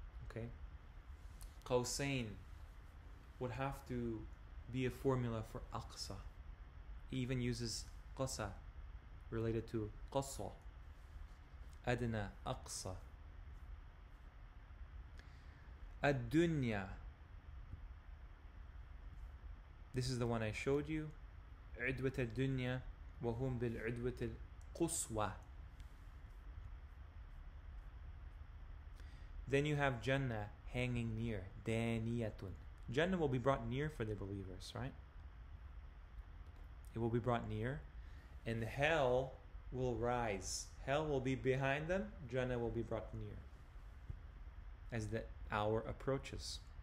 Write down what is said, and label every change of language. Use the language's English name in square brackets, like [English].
[English] Okay. Qawsayn would have to be a formula for aqsa. He even uses qasa related to qasa. Adna, aqsa. Ad-dunya. This is the one I showed you. [Arabic] عدوة الدنيا وهم بالعدوة القصوى. [English] Then you have Jannah hanging near. Daniyatun. Jannah will be brought near for the believers, right? It will be brought near. And hell will rise. Hell will be behind them. Jannah will be brought near as the hour approaches.